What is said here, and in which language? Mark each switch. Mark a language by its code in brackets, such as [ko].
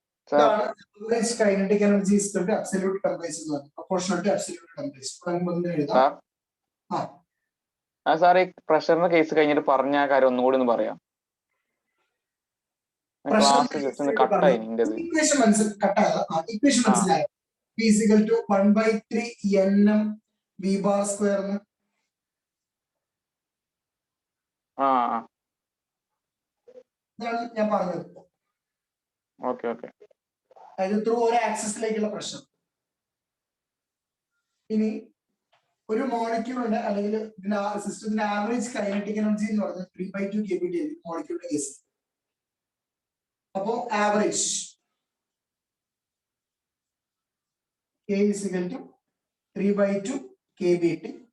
[ml] ഇതാണ് [en] average kinetic energy is equal to absolute temperature [ml] എന്ന് പറയുന്നത്. [en] Proportional to absolute temperature. [ml] നമുക്ക് എഴുതാം. സാർ ഈ പ്രഷറിന്റെ കേസ് കഴിഞ്ഞിട്ട് പറഞ്ഞ ആ കാര്യം ഒന്നുകൂടി ഒന്ന് പറയാം. ക്ലാസ് ജസ്റ്റ് ഒന്ന് കട്ടായി നിന്റേത്. ഇക്വേഷൻ മനസ്സിലായോ? [en] P is equal to 1/3 nm v bar square [ml] എന്ന്. ഇതാണ് ഞാൻ പറഞ്ഞത്. Okay okay. അതായത് ത്രൂ ഒരു ആക്സിസിലേക്കുള്ള പ്രഷർ. ഇനി ഒരു മോളിക്യൂളിന്റെ അല്ലെങ്കിൽ സിസ്റ്റത്തിന്റെ ആവറേജ് കൈനറ്റിക് എനർജി എന്ന് പറയുന്നത് 3/2 KBT മോളിക്യൂളിന്റെ കേസ്. അപ്പോ average [en] K is equal to 3/2 KBT.